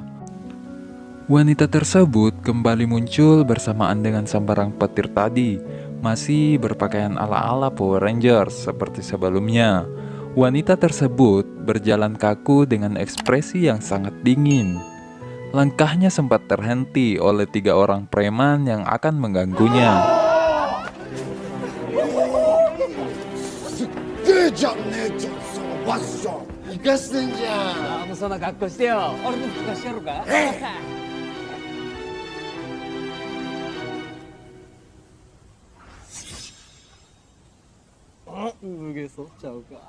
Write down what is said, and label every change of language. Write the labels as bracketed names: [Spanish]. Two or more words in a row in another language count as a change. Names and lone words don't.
[Indonesian] Wanita tersebut kembali muncul bersamaan dengan sambaran petir tadi, masih berpakaian ala-ala Power Rangers seperti sebelumnya. Wanita tersebut berjalan kaku dengan ekspresi yang sangat dingin. Langkahnya sempat terhenti oleh 3 orang preman yang akan mengganggunya. [Japanese] じゃねえじゃんそのファッション生かしてんじゃん。もうそんな格好してよ。俺の服貸してやろうか。脱げそうちゃうか。